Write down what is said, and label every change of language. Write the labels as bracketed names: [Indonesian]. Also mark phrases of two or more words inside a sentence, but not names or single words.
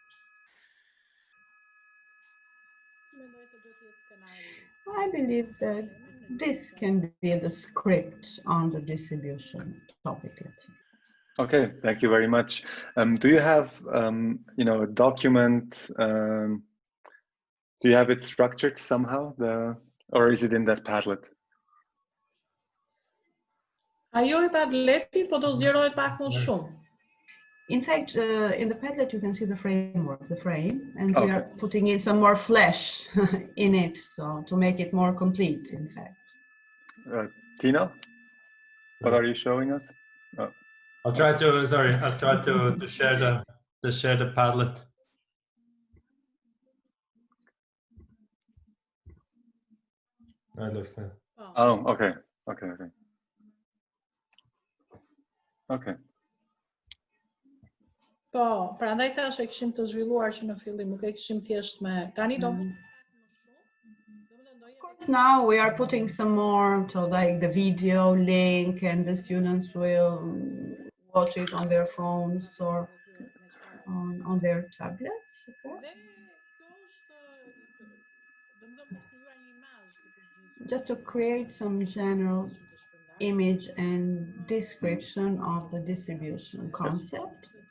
[English] I believe that this can be the script on the distribution topic. Okay, thank you very much. Do you have, you know, a document? Do you have it structured somehow, or is it in that Padlet? [Albanian] Ajo e Padleti po do zgjerohet pak më shumë. [English] In fact, in the Padlet you can see the framework, the frame, and we are putting in some more flesh in it, so to make it more complete, in fact. Tina, what are you showing us? Oh. I'll try to, sorry, I'll try to share the Padlet. That looks good. Oh, okay. Okay. [Albanian] Po, prandaj tash e kishim të zhvilluar që në fillim, nuk e kishim thjesht me tani do. [English] Of course, now we are putting some more, so like the video link, and the students will watch it on their phones or on their tablets. Okay? Just to create some general image and description of the distribution concept.